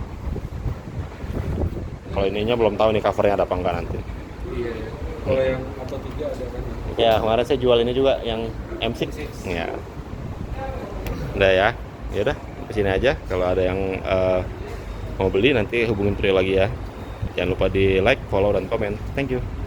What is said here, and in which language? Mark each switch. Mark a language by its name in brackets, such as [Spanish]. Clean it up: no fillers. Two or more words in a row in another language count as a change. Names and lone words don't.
[Indonesian] Kalau ininya belum tahu nih covernya ada apa enggak nanti. Iya. Kalau yang apa 3 ada kan? Ya kemarin saya jual ini juga yang M6. Ya udah ya, ya udah kesini aja. Kalau ada yang mau beli nanti hubungin Trio lagi ya. Jangan lupa di like, follow, dan komen. [English] Thank you.